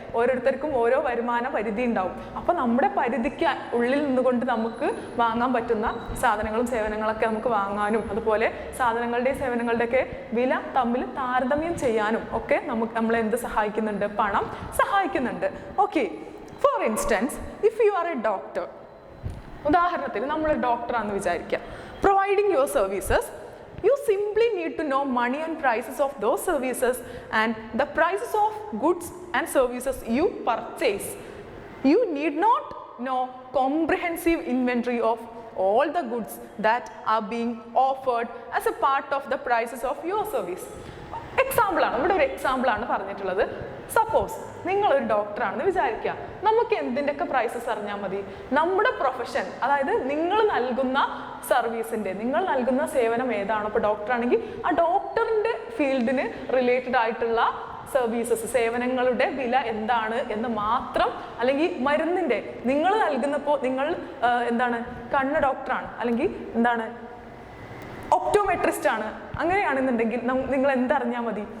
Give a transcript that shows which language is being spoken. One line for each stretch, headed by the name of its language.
Malayalam: ഓരോരുത്തർക്കും ഓരോ വരുമാന പരിധി ഉണ്ടാവും. അപ്പോൾ നമ്മുടെ പരിധിക്ക് ഉള്ളിൽ നിന്നുകൊണ്ട് നമുക്ക് വാങ്ങാൻ പറ്റുന്ന സാധനങ്ങളും സേവനങ്ങളൊക്കെ നമുക്ക് വാങ്ങാനും, അതുപോലെ സാധനങ്ങളുടെയും സേവനങ്ങളുടെയൊക്കെ വില തമ്മിൽ താരതമ്യം ചെയ്യാനും ഒക്കെ നമ്മളെ എന്ത് സഹായിക്കുന്നുണ്ട്? പണം സഹായിക്കുന്നുണ്ട്.
English: okay, for instance, if you are a doctor,
Malayalam: ഉദാഹരണത്തിന് നമ്മളൊരു ഡോക്ടറാണെന്ന് വിചാരിക്കുക,
English: Providing your services, you simply need to know money and prices of those services and the prices of goods and services you purchase. You need not know comprehensive inventory of all the goods that are being offered as a part of the prices of your service.
Malayalam: എക്സാമ്പിളാണ്, ഇവിടെ ഒരു എക്സാമ്പിളാണ് പറഞ്ഞിട്ടുള്ളത്. Suppose നിങ്ങളൊരു ഡോക്ടറാണെന്ന് വിചാരിക്കുക. നമുക്ക് എന്തിൻ്റെയൊക്കെ prices അറിഞ്ഞാൽ മതി? നമ്മുടെ പ്രൊഫഷൻ, അതായത് നിങ്ങൾ നൽകുന്ന സർവീസിൻ്റെ, നിങ്ങൾ നൽകുന്ന സേവനം ഏതാണോ, ഇപ്പോൾ ഡോക്ടറാണെങ്കിൽ ആ ഡോക്ടറിൻ്റെ ഫീൽഡിന് റിലേറ്റഡ് ആയിട്ടുള്ള സർവീസസ്, സേവനങ്ങളുടെ വില എന്താണ് എന്ന് മാത്രം, അല്ലെങ്കിൽ മരുന്നിൻ്റെ നിങ്ങൾ നൽകുന്നപ്പോൾ നിങ്ങൾ എന്താണ് കണ്ണ് ഡോക്ടറാണ്, അല്ലെങ്കിൽ എന്താണ് ഒപ്റ്റോമെട്രിസ്റ്റ് ആണ്, അങ്ങനെയാണെന്നുണ്ടെങ്കിൽ നിങ്ങൾ എന്തറിഞ്ഞാൽ മതി?